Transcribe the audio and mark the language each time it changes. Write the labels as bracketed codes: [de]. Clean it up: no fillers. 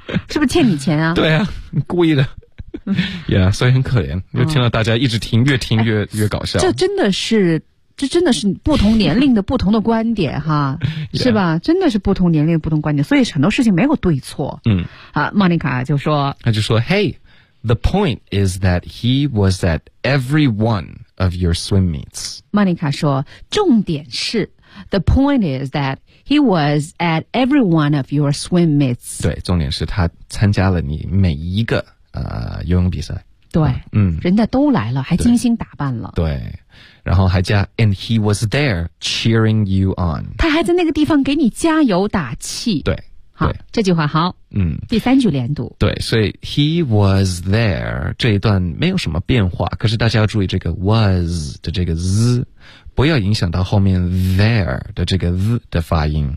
[zh] 是不是欠你钱啊？对啊，故意的。Yeah, 所以很可怜。就听到大家一直听，越听越搞笑。这真的是不同年龄的不同的观点哈、 yeah. 是吧，真的是不同年龄的不同观点，所以很多事情没有对错。嗯啊，莫妮卡就说。他就说 [en] Hey, The point is that he was at every one of your swim meets. Monica [zh] 说，重点是 [en] ，the point is that he was at every one of your swim meets. [zh] 对，重点是他参加了你每一个游泳比赛。对，嗯，人家都来了，还精心打扮了。对，然后还加 [en] and he was there cheering you on. [zh] 他还在那个地方给你加油打气。对。好，这句话好。嗯，第三句连读。对，所以 [en] he was there [zh] 这一段没有什么变化，可是大家要注意这个 was 的这个 z， 不要影响到后面 there 的这个 z 的发音。